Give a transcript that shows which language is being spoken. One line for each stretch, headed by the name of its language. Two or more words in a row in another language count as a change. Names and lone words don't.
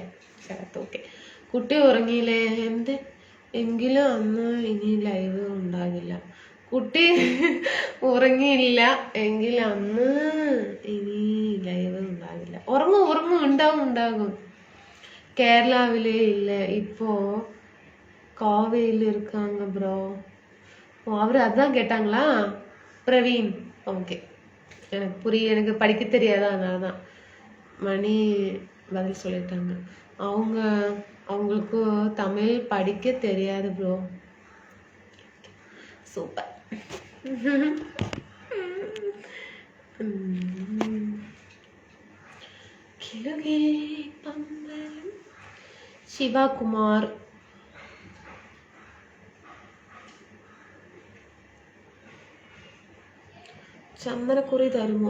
Malayalam: ഓക്കെ, കുട്ടി ഉറങ്ങിയില്ലേ? എന്ത് എങ്കിലും അന്ന് ഇനി ലൈവ് ഉണ്ടാകില്ല. കുട്ടി ഉറങ്ങിയില്ല എങ്കിൽ അന്ന് ഇനി ലൈവ് ഉണ്ടാകില്ല. ഉറങ്ങും ഉണ്ടാകും. കേരളാവിലെ ഇല്ല,
Tamil: இப்போ கோவையில் இருக்காங்க ப்ரோ. அவர் அதான் கேட்டாங்களா பிரவீன்? ஓகே, எனக்கு எனக்கு படிக்க தெரியாதா, அதனால தான் மணி பதில் சொல்லிட்டாங்க. அவங்களுக்கு தமிழ் படிக்க தெரியாது ப்ரோ. சூப்பர்.
Malayalam: ശിവകുമാർ, ചന്ദനക്കുറി തരുമോ?